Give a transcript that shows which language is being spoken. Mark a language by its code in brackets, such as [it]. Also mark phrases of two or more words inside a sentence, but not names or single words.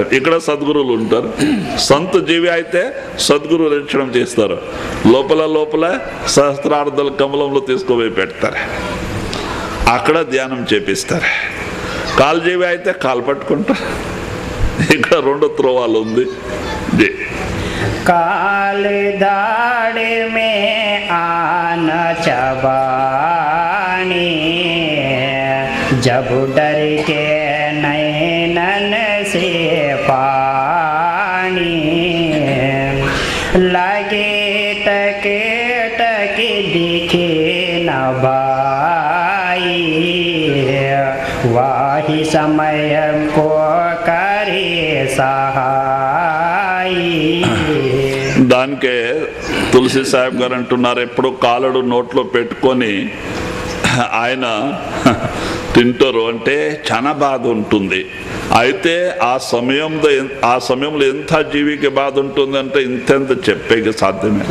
[te] ఇక్కడ సద్గురువులు ఉంటారు. సంత జీవి అయితే సద్గురు రక్షణం చేస్తారు. లోపల సహస్రార్థుల కమలంలో తీసుకుపోయి పెడతారు, అక్కడ ధ్యానం చేపిస్తారు. కాలు జీవి అయితే కాలు పట్టుకుంటారు. ఇక్కడ 2 త్రోవాలు ఉంది. [hi] काल दाड़ में आन चबानी, जब डर के नैनन से पानी, लगे टक टक दिखे न भाई, वाही समय को करे सहाय. [te] దానికే తులసి సాహెబ్ గారు అంటున్నారు, ఎప్పుడు కాలుడు నోట్లో పెట్టుకొని ఆయన తింటారు అంటే చాలా బాధ ఉంటుంది. అయితే ఆ సమయంలో ఎంత జీవికి బాధ ఉంటుందంటే ఇంతెంత చెప్పేకి సాధ్యమేలే.